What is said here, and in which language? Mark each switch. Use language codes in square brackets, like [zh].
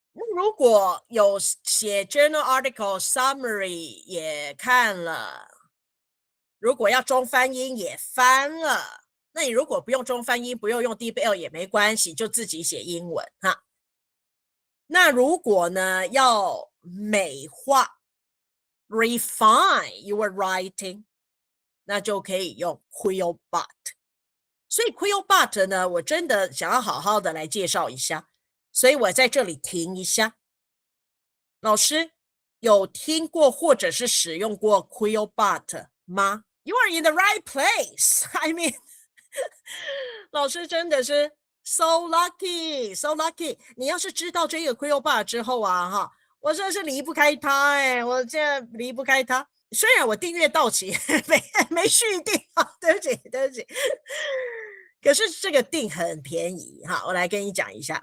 [zh] 如果有写 journal article summary 也看了，如果要中翻英也翻了，那你如果不用中翻英，不用用 DeepL 也没关系，就自己写英文那如果呢要美化 [en] refine your writing， [zh] 那就可以用 Quillbot。所以 Quillbot 呢我真的想要好好的来介绍一下，所以我在这里停一下。老师有听过或者是使用过 Quillbot 吗？ [en] You are in the right place I mean [zh] 老师真的是 [en] So lucky, so lucky！ [zh] 你要是知道这个 Quillbar 爸之后啊，哈，我真的是离不开他哎，我现在离不开他。虽然我订阅到期没续订啊，对不起对不起，可是这个订很便宜哈，我来跟你讲一下。